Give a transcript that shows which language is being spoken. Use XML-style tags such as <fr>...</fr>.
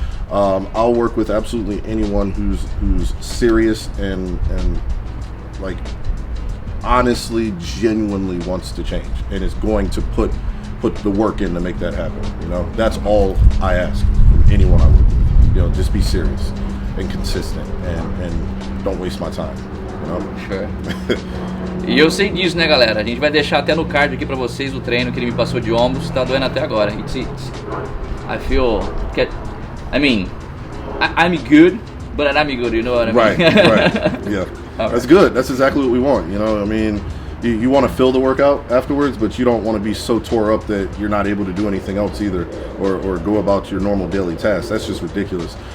<en>I'll work with absolutely anyone who's serious and like honestly, genuinely wants to change and is going to put the work in to make that happen. That's all I ask from anyone I work with. Just be serious and consistent and don't waste my time.</en> <pt>Sure. E eu sei disso, né, galera? A gente vai deixar até no card aqui pra vocês o treino que ele me passou de ombros, tá doendo até agora.</pt> <en>I feel, I'm good, but I'm good, you know what I mean? Right, yeah. That's good. That's exactly what we want, You want to fill the workout afterwards, but you don't want to be so tore up that you're not able to do anything else either, or go about your normal daily tasks. That's just ridiculous.</en>